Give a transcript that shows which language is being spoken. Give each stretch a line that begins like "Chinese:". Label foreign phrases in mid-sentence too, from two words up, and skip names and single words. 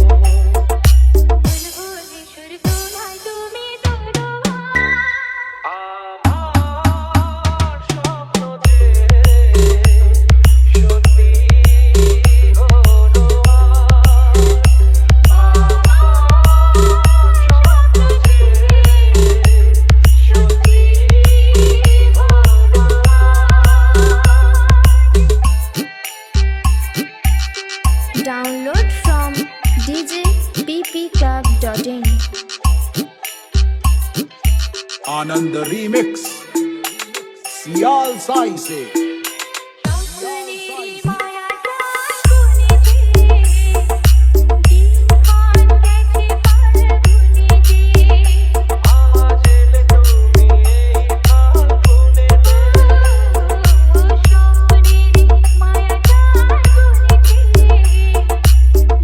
Bangla: আমার স্বপ্ন যে সত্যি হলো আজ, আমার স্বপ্ন যে সত্যি হলো আজ।
English: Download from djppclub.in. Anand Remix. Sial Sai se.
Bangla: আজ এলে তুমি এই ফাল্গুনে, মায়া